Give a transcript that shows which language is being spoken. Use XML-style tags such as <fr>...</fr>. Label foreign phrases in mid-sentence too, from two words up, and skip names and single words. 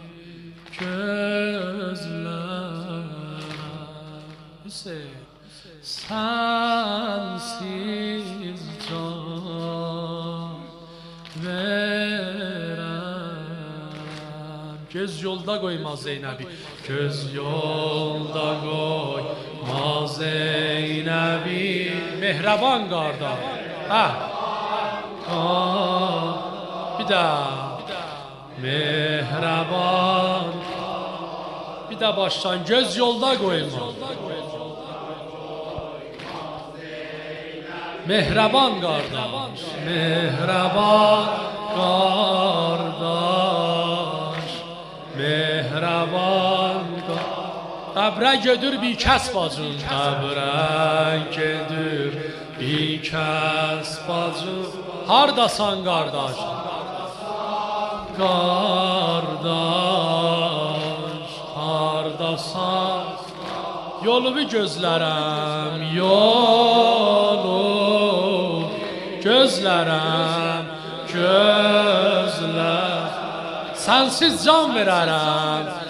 <az>gözlər Hüseyin sensiz can verəm Göz yolda qoyma Zeynəbi Göz yolda qoyma Zeynəbi Mehraban qardaş Bir daha Mehraban</az> <tr>Bir de baştan göz yolda koyma Mehraban kardeş Mehraban kardeş</tr> <az>Mehraban Qəbrə gedir bir kəs bacım Qəbrə gedir bir kəs bacım Hardasan qardaş Qardaş hardasan Yolu bir gözlərəm Yolu gözlərəm Gözlər Sensiz can verərəm</az>